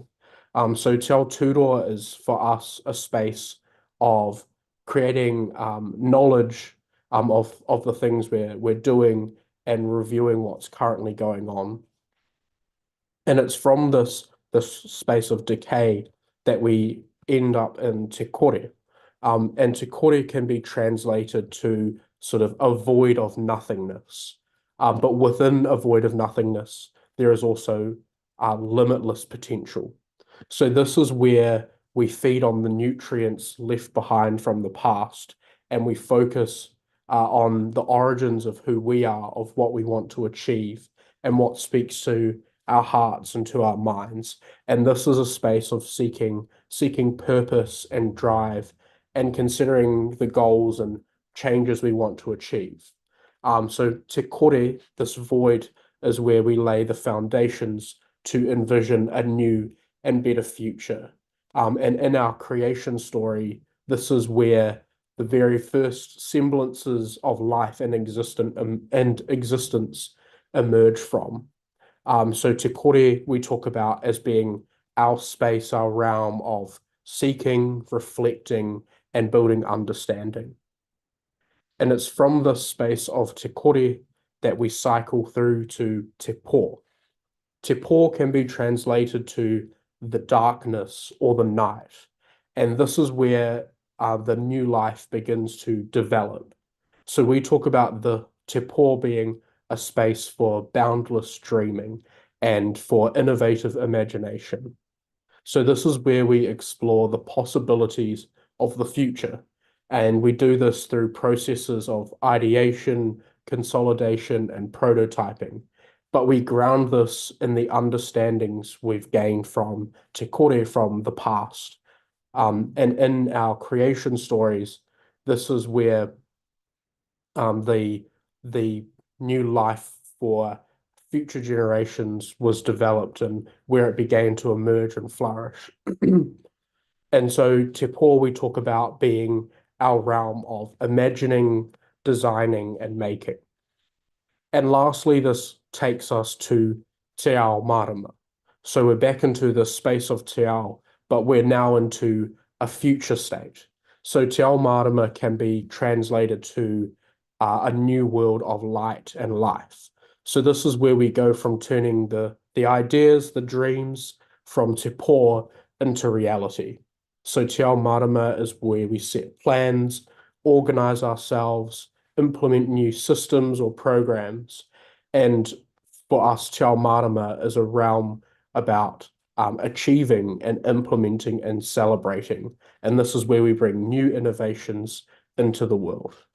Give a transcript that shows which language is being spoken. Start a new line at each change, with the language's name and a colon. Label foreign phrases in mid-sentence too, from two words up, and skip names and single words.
English: So Te Aotearoa is for us a space of creating knowledge of the things we're doing and reviewing what's currently going on. And it's from this space of decay that we end up in
Māori: te kore.
English: And
Māori: te kore
English: can be translated to sort of a void of nothingness. But within a void of nothingness, there is also limitless potential. So this is where we feed on the nutrients left behind from the past, and we focus on the origins of who we are, of what we want to achieve, and what speaks to our hearts and to our minds. And this is a space of seeking purpose and drive, and considering the goals and changes we want to achieve.
Māori: So te kore,
English: this void, is where we lay the foundations to envision a new and better future. And in our creation story, this is where the very first semblances of life and existence emerge from. So
Māori: te kore
English: we talk about as being our space, our realm of seeking, reflecting, and building understanding. And it's from this space of
Māori: te kore
English: that we cycle through to
Māori: te pō. Te pō
English: can be translated to the darkness or the night. And this is where the new life begins to develop. So we talk about the
Māori: te pō
English: being a space for boundless dreaming and for innovative imagination. So this is where we explore the possibilities of the future. And we do this through processes of ideation, consolidation, and prototyping. But we ground this in the understandings we've gained from
Māori: te kore,
English: from the past. And in our creation stories, this is where the new life for future generations was developed and where it began to emerge and flourish. And so
Māori: te pō
English: we talk about being our realm of imagining, designing, and making. And lastly, this takes us to
Māori: te ao marama.
English: So we're back into the space of
Māori: te ao,
English: but we're now into a future state. So
Māori: te ao marama
English: can be translated to a new world of light and life. So this is where we go from turning the ideas, the dreams from
Māori: te pō
English: into reality. So
Māori: te ao marama
English: is where we set plans, organize ourselves, implement new systems or programs. And for us,
Māori: Te Ao Marama
English: is a realm about achieving and implementing and celebrating. And this is where we bring new innovations into the world.